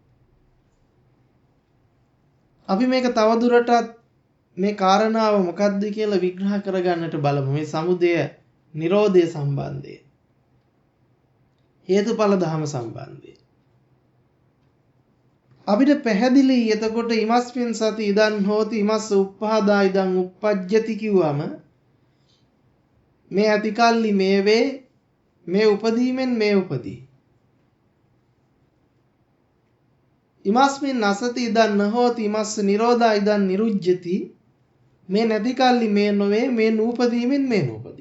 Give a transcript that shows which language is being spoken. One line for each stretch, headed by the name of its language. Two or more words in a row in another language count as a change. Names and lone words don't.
Sinhala: අපි මේක තවදුරටත් මේ කාරණාව මොකක්ද කියලා විග්‍රහ කරගන්නට බලමු. මේ සමුදය නිරෝධය සම්බන්ධයෙන්. හේතුඵල ධම සම්බන්ධයෙන්. අපිට පැහැදිලි එතකොට
Pali: ඉමස්මින් සති ඉදන් හෝති ඉමස්ස උප්පාදා ඉදන් උප්පජ්ජති
Sinhala: කිව්වම මේ ඇතිකල්ලි මේ වේ මේ උපදීමෙන් මේ උපදී.
Pali: ඉමස්මින් නසති ඉදන් නහෝති ඉමස්ස නිරෝධා ඉදන් නිරුජ්ජති
Sinhala: මේ නැතිකල්ලි මේ නොවේ මේ නූපදීමෙන් මේ නූපදී.